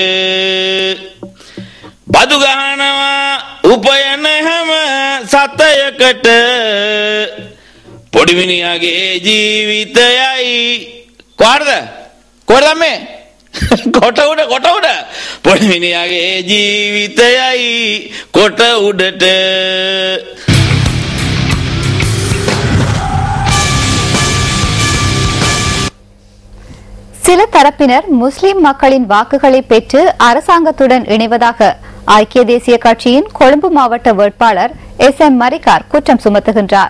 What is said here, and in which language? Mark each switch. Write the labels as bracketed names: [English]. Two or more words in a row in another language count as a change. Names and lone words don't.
[Sinhala] බදු ගහනවා උපයන හැම සතයකට පොඩි මිනිහාගේ ජීවිතයයි කොහරද මේ කොට උඩ පොඩි මිනිහාගේ ජීවිතයයි කොට උඩට. [Tamil] சில தரப்பினர் முஸ்லிம் மக்களின் வாக்குகளை பெற்று அரசாங்கத்துடன் இணைவதாக ஐக்கிய தேசிய கட்சியின் கொழும்பு மாவட்ட வேட்பாளர் SM மரிக்கார் குற்றம் சுமத்துகின்றார்.